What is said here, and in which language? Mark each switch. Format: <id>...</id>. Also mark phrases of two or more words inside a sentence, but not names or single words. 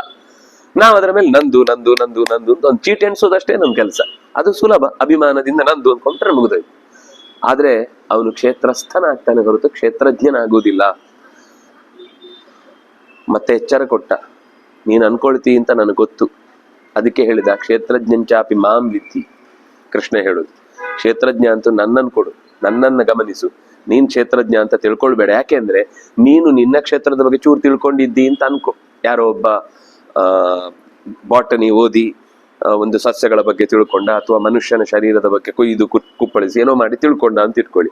<kn>ನಾವು ಅದರ ಮೇಲೆ ನಂದು ನಂದು ನಂದು ನಂದು ಅಂತ ಒಂದು ಚೀಟಿ ಎಣಿಸೋದಷ್ಟೇ ನಮ್ ಕೆಲಸ. ಅದು ಸುಲಭ, ಅಭಿಮಾನದಿಂದ ನಂದು ಅಂದ್ಕೊಂಡ್ರೆ ಮುಗಿದೋಯ್ತು. ಆದ್ರೆ ಅವನು ಕ್ಷೇತ್ರಸ್ಥನಾಗ್ತಾನೆ ಹೊರತು ಕ್ಷೇತ್ರಜ್ಞನಾಗುವುದಿಲ್ಲ. ಮತ್ತೆ ಎಚ್ಚರ ಕೊಟ್ಟ, ನೀನ್ ಅನ್ಕೊಳ್ತಿ ಅಂತ ನನಗೆ ಗೊತ್ತು, ಅದಕ್ಕೆ ಹೇಳಿದ</kn> <sa>ಕ್ಷೇತ್ರಜ್ಞಂಚಾಪಿ ಮಾಂ ವಿದ್ಧಿ.</sa> <kn>ಕೃಷ್ಣ ಹೇಳುದು ಕ್ಷೇತ್ರಜ್ಞ ಅಂತೂ ನನ್ನನ್ನು ಕೊಡು, ನನ್ನನ್ನು ಗಮನಿಸು, ನೀನ್ ಕ್ಷೇತ್ರಜ್ಞ ಅಂತ ತಿಳ್ಕೊಳ್ಬೇಡ. ಯಾಕೆಂದ್ರೆ ನೀನು ನಿನ್ನ ಕ್ಷೇತ್ರದ ಬಗ್ಗೆ ಚೂರು ತಿಳ್ಕೊಂಡಿದ್ದಿ ಅಂತ ಅನ್ಕೋ. ಯಾರೋ ಒಬ್ಬ ಬಾಟನಿ ಓದಿ ಒಂದು ಸಸ್ಯಗಳ ಬಗ್ಗೆ ತಿಳ್ಕೊಂಡ, ಅಥವಾ ಮನುಷ್ಯನ ಶರೀರದ ಬಗ್ಗೆ ಕೊಯ್ದು ಕುಪ್ಪಳಿಸಿ ಏನೋ ಮಾಡಿ ತಿಳ್ಕೊಂಡ ಅಂತ ಇಟ್ಕೊಳ್ಳಿ.</kn>